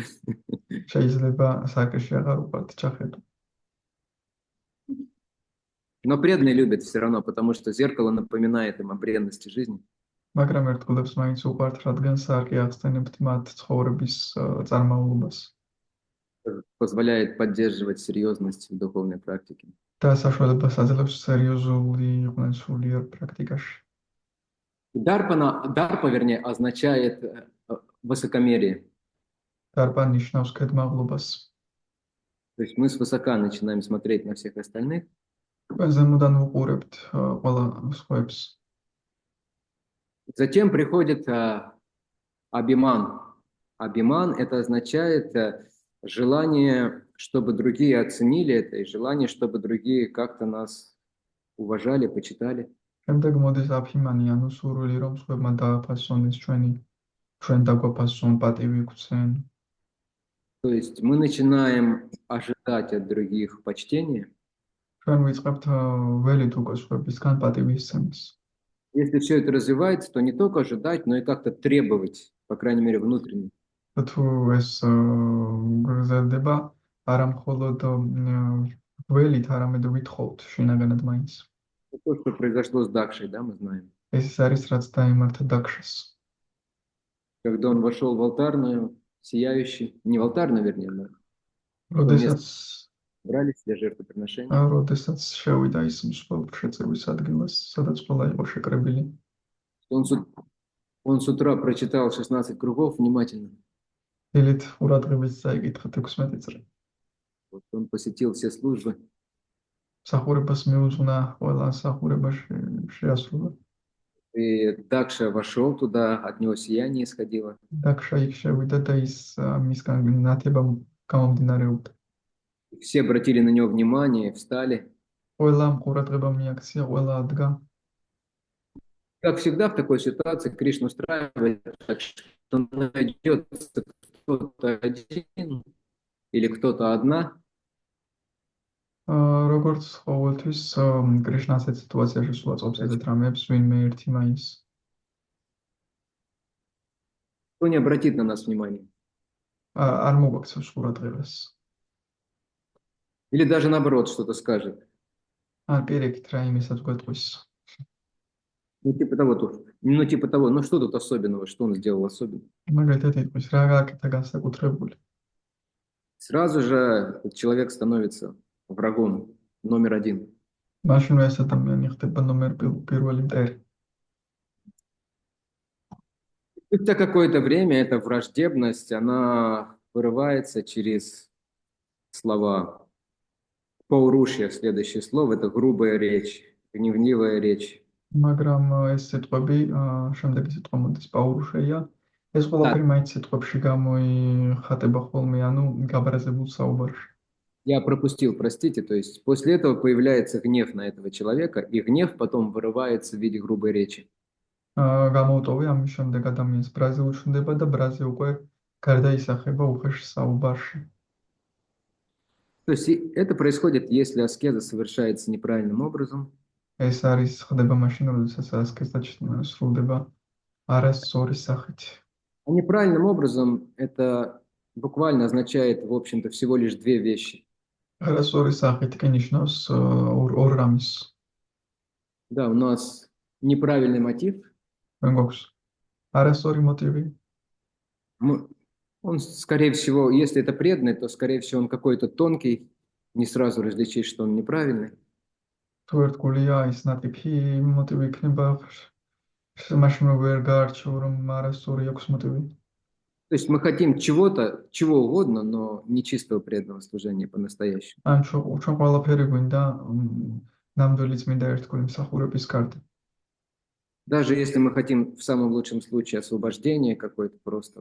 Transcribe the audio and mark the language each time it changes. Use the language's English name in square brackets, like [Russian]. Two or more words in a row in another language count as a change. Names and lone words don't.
[Georgian] შეიძლება საკეში აღარ უყვართ ჩახედვა. [Russian] Но преданные любят все равно, потому что зеркало напоминает им о бренности жизни. [Georgian] მაგრამ ერთგულებს მაინც უყვართ, რადგან სარკე ახსენებთ მათ ცხოვრების წარმაულობას. [Russian] Позволяет поддерживать серьезность в духовной практике. [Georgian] და საშუალებას აძლევს სერიოზული იყვნენ სულიერ პრაქტიკაში. [Russian] Дарпа, вернее, означает высокомерие. [Georgian] დარპა ნიშნავს ქედმაღლობას. [Russian] То есть мы свысока начинаем смотреть на всех остальных, [Georgian] ჩვენ ზემოდან ვუყურებთ ყველა სხვებს. [Russian] затем приходит абиман. Абиман – это означает желание, чтобы другие оценили это, и желание, чтобы другие как-то нас уважали, почитали. [Georgian] შემდეგ მოდის აფიმანი, ანუ სურვილი, რომ სხვებმა დააფასონეს ჩვენ დაგვაფასონ, პატივი გვცენ. [Russian] То есть мы начинаем ожидать от других почтения. [Georgian] ჩვენ ვიწყებთ ველით უკვე სხვებისგან პატივისცემას. [Russian] Если все это развивается, то не только ожидать, но и как-то требовать, по крайней мере, внутренне. [Georgian] თუ ეს გრძელდება, არა მხოლოდ ველით, არამედ ვითხოვთ შინაგანად მაინც. [Russian] То, что произошло с Дакшей, да, мы знаем. [Georgian] ეს ის არის, რაც დაემართა დაქშას. [Russian] Когда он вошел в алтарную, сияющий, не в алтарную, вернее, но [Georgian] როდესაც [Russian] брались для жертвоприношения. [Georgian] როდესაც შევიდა ის მსხვილ შეწირვის ადგილას, სადაც ყველა იყო შეკრებილი. [Russian] Он с утра прочитал 16 кругов внимательно. [Georgian] დილით ყურადღებით წაიკითხა 16 წრე. [Russian] Вот он посетил все службы. [Georgian] მსახურებას მიუძღვნა, ყველა მსახურება შეასრულა. [Russian] И Дакша вошел туда, от него сияние исходило. [Georgian] დაქშა იქ შევიდა და ის მისგან ნათება გამომდინარეობდა. [Russian] Все обратили на него внимание, встали. [Georgian] ყველა ყურადღება მიაქცია, ყველა ადგა. [Russian] Как всегда в такой ситуации Кришна устраивает так, что найдется кто-то один или кто-то одна, [Georgian] როგორც ყოველთვის კრიშნა ასეთ სიტუაციაში სულ აწყობს ესეთ რამებს, ვინმე ერთი მაინც. [Russian] кто не обратит на нас внимания. [Georgian] არ მოგვაქცევს ყურადღებას. [Russian] Или даже наоборот что-то скажет. [Georgian] ან პირიქით რა იმისაც გვეტყვის. [Russian] Ну, типа того, ну что тут особенного, что он сделал особенно? [Georgian] მაგალითად იტყვის, რა გააკეთა განსაკუთრებული. [Russian] Сразу же этот человек становится врагом номер один. [Georgian] მაშინვე ეს ადამიანი ხდება ნომერ პირველი მტერი. [Russian] Спустя какое-то время эта враждебность, она вырывается через слова. Паурушья, следующее слово, это грубая речь, гневливая речь. [Georgian] მაგრამ ეს სიტყვები, შემდეგი სიტყვა მოდის პაურუშეია. ეს ყველაფერი მაინც სიტყვებში გამოიხატება ხოლმე, ანუ გაბრაზებულ საუბარში. [Russian] Я пропустил, простите, то есть после этого появляется гнев на этого человека, и гнев потом вырывается в виде грубой речи. [Georgian] გამოვტოვე, ამის შემდეგ ადამიანს ბრაზი უჩნდება და ბრაზი უკვე გარდაისახება უხეშ საუბარში. [Russian] То есть это происходит, если аскеза совершается неправильным образом. [Georgian] ეს არის ხდება მაშინ, როდესაც ასკეზა სრულდება არასწორი სახით. [Russian] А неправильным образом это буквально означает, в общем-то, всего лишь две вещи. [Georgian] არასწორი სახით კი ნიშნავს ორ რამის. [Russian] Да, у нас неправильный мотив. [Georgian] ჩვენ გვაქვს არასწორი мотиви. [Russian] Он, скорее всего, если это преданный, то, скорее всего, он какой-то тонкий, не сразу различить, что он неправильный. [Georgian] თუ ერთგულია ის ნატიფი мотиви იქნება, მაშინ ვერ გაარჩევ, რომ არასწორი აქვს мотиви. [Russian] То есть мы хотим чего-то, чего угодно, но не чистого преданного служения по-настоящему. [Georgian] ან ჩვენ ყველაფერი გვინდა ნამდვილი წმინდა ერთგული მსახურების გარდა. [Russian] Даже если мы хотим в самом лучшем случае освобождения какой-то просто.